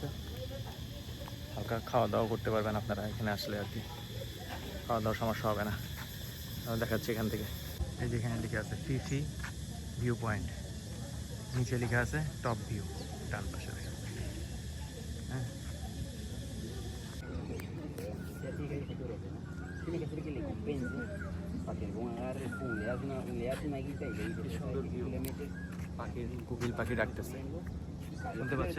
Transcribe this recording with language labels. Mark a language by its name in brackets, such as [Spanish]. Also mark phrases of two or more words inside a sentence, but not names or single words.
[Bangla] হালকা খাওয়া দাওয়া করতে পারবেন আপনারা এখানে আসলে, আর কি খাওয়া দাওয়ার সমস্যা হবে না। দেখাচ্ছি এখান থেকে। এই যেখানে লেখা আছে ফিফি ভিউ পয়েন্ট, নিচে লেখা আছে [English] top view [Bangla] ডান পাশে দেখেন। হ্যাঁ, [Spanish] Tiene que ser que le compense para que el buen agarre, pum, le das una guita y le dices, [Bangla] সুন্দর [Spanish] "¿Sabes qué? [Bangla] ভিউ, [Spanish] Tú le metes [Bangla] পাখির কোকিল পাখি ডাকতেছে, শুনতে পাচ্ছেন?